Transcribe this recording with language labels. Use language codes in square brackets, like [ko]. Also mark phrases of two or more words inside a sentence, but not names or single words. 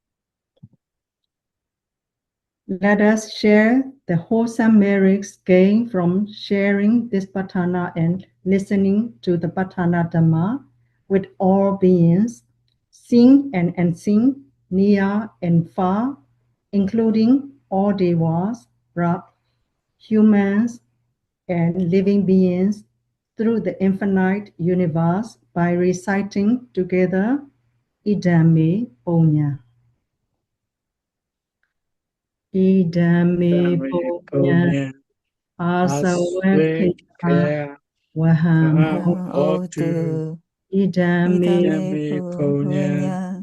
[en] Let us share the wholesome merits gained from sharing this Paṭṭhāna and listening to the Paṭṭhāna Dhamma with all beings, seen and unseen, near and far, including all devas, humans, and living beings, through the infinite universe by reciting together [pi] Idame Punya. Idame Punya Asawekaya Waham Hotu Idame punya